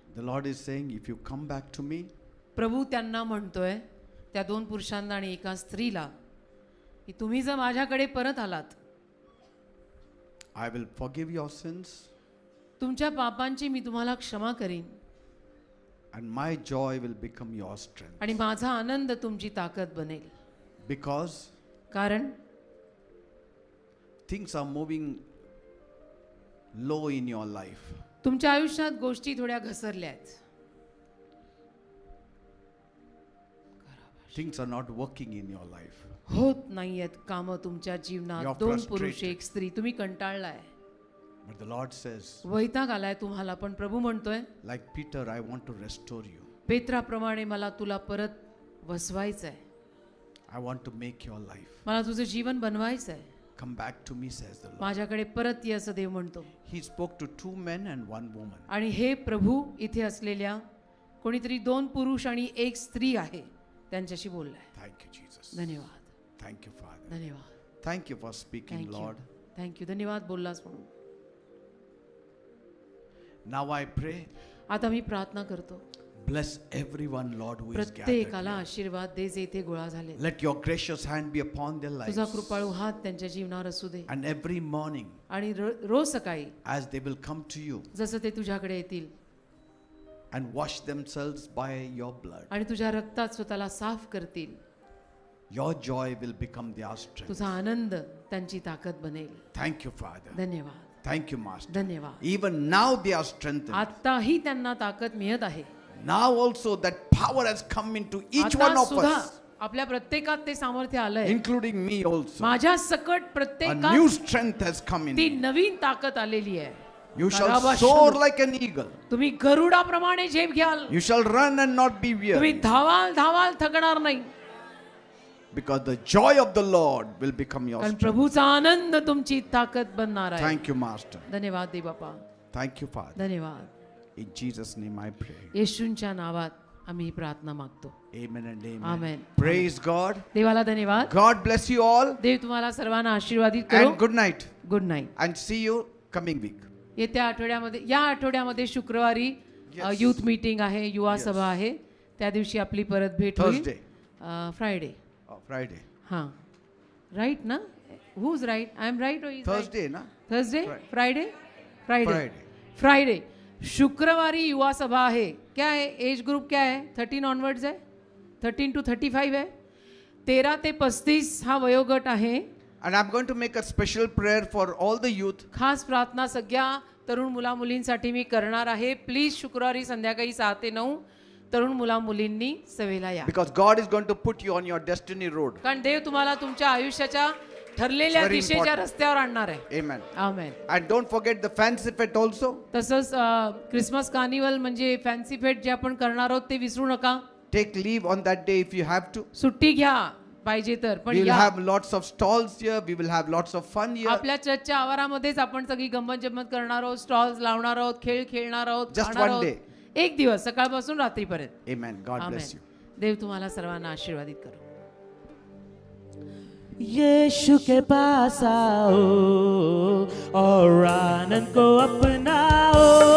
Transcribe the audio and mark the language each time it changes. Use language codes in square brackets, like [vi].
[en] The Lord is saying, if you come back to me, [mr] प्रभू त्यांना म्हणतोय, त्या 2 पुरुषांना आणि 1 स्त्रीला, की तुम्ही जर माझ्याकडे परत आलात, [en] I will forgive your sins [mr] तुमच्या पापांची मी तुम्हाला क्षमा करीन [en] and my joy will become your strength. [mr] आणि माझा आनंद तुमची ताकद बनेल। [en] Because [mr] कारण [en] things are moving low in your life. [mr] तुमच्या आयुष्यात गोष्टी थोड्या घसरल्या आहेत, [en] Things are not working in your life. [mr] होत नाहीयेत कामं तुमच्या जीवनात। [en] You're [mr] 2 पुरुष [en] frustrated. [mr] 1 स्त्री, तुम्ही कंटाळलाय, [en] But the Lord says, [mr] वैताग आलाय तुम्हाला, पण प्रभू म्हणतोय, [en] like Peter, I want to restore you. [mr] पेत्राप्रमाणे मला तुला परत वसवायचंय, [en] I want to make your life. [mr] मला तुझं जीवन बनवायचंय, [en] Come back to me, says the Lord. [mr] माझ्याकडे परत ये असं देव म्हणतो। [en] He spoke to 2 men and 1 woman. [mr] आणि हे प्रभू इथे असलेल्या कोणीतरी 2 पुरुष आणि 1 स्त्री आहे त्यांच्याशी बोललाय। [en] Thank you, Jesus. [mr] धन्यवाद, [en] Thank you, Father. [mr] धन्यवाद, [en] Thank you for speaking, thank you, Lord. Thank you, [mr] धन्यवाद बोललास म्हणून। [en] Now I pray [mr] आता मी प्रार्थना करतो, [en] Bless everyone, Lord, who is gathered. [mr] प्रत्येकाला आशीर्वाद दे जे इथे गोळा झाले. [en] Let your gracious hand be upon their lives. [mr] तुझा कृपाळू हात त्यांच्या जीवनावर असू दे. [en] And every morning, [mr] आणि रोज सकाळी [en] as they will come to you [mr] जसं ते तुझ्याकडे येतील [en] and wash themselves by your blood, [mr] आणि तुझ्या रक्तात स्वतःला साफ करतील, [en] your joy will become their strength. [mr] तुझा आनंद त्यांची ताकद बनेल. [en] Thank you, Father. [mr] धन्यवाद. [en] Thank you, Master. [mr] धन्यवाद. [en] Even now they are strengthened. [mr] आताही त्यांना ताकद मिळत आहे. [en] Now also that power has come into each one [mr] आता [en] of [mr] सुद्धा [en] us, [mr] आपल्या प्रत्येकात ते सामर्थ्य आलंय. [en] including me also. [mr] माझ्या सकट [en] A [mr] प्रत्येकात [en] new strength has come in. [mr] ती नवीन ताकद आलेली आहे. [en] You shall soar like an eagle. [mr] तुम्ही गरुडाप्रमाणे झेप घ्याल. [en] You shall run and not be [mr] तुम्ही [en] weary. [mr] धावाल धावाल थकणार नाही. [en] Because the joy of the Lord will become your [mr] कारण [en] strength. [mr] प्रभूचा आनंद तुमची ताकद बनणार आहे. [en] Thank you, Master. [mr] धन्यवाद दे बापा. [en] Thank you, Father. [mr] धन्यवाद. [en] In Jesus' name I pray. [mr] येशूंच्या नावात आम्ही ही प्रार्थना मागतो. [en] Amen and amen. Amen. Praise God. [mr] देवाला धन्यवाद. [en] God bless you all. [mr] देव तुम्हाला सर्वांना आशीर्वादित करो. [en] And good night. Good night. And see you coming week. [mr] येत्या आठवड्यामध्ये या आठवड्यामध्ये शुक्रवारी [en] Yes. [mr] युथ मीटिंग आहे, युवा [en] Yes. [mr] सभा आहे. त्या दिवशी आपली परत भेट होईल. [en] Thursday. Friday. Oh, Friday. हां right ना. Who is right? I am right. Thursday, na? Thursday. Friday. Friday. Friday. Friday. [hi] Friday. [mr] शुक्रवारी युवा सभा आहे. [hi] क्या है? एज ग्रुप क्या है? 13 ऑनवर्ड्स है. 13 to 35 है. [mr] 13 ते 35 हा वयोगट आहे. [en] And I'm going to make a special prayer for all the youth. [mr] खास प्रार्थना सगळ्या तरुण मुला मुलींसाठी मी करणार आहे. प्लीज शुक्रवारी संध्याकाळी 6 ते 9 तरुण मुला मुलींनी सभेला या. [en] Because God is going to put you on your destiny road. [mr] कारण देव तुम्हाला तुमच्या आयुष्याच्या ठरलेल्या [en] It's very [mr] दिशेच्या [en] important. [mr] रस्त्यावर आणणार आहे. [en] Amen. Amen. And don't forget the fancy fet also. [mr] तसंच क्रिसमस कार्निवल म्हणजे फॅन्सी फेट जे आपण करणार आहोत ते विसरू नका. [en] Take leave on that day if you have to. [mr] सुट्टी घ्या पाहिजे तर. पण [en] We will [mr] या. [en] have lots of stalls here. We will have lots of fun here. [mr] आपल्या चर्चच्या आवारामध्येच आपण सगळी गंमत जम्मत करणार आहोत, स्टॉल्स लावणार आहोत, खेळ खेळणार आहोत, [en] Just [mr] खाणार [en] one [mr] आहोत. [en] day. [mr] एक दिवस सकाळपासून रात्रीपर्यंत. [en] Amen. God bless you. [mr] देव तुम्हाला सर्वांना आशीर्वादित करो. [hi] यीशु के पास आओ और आनंद को अपनाओ.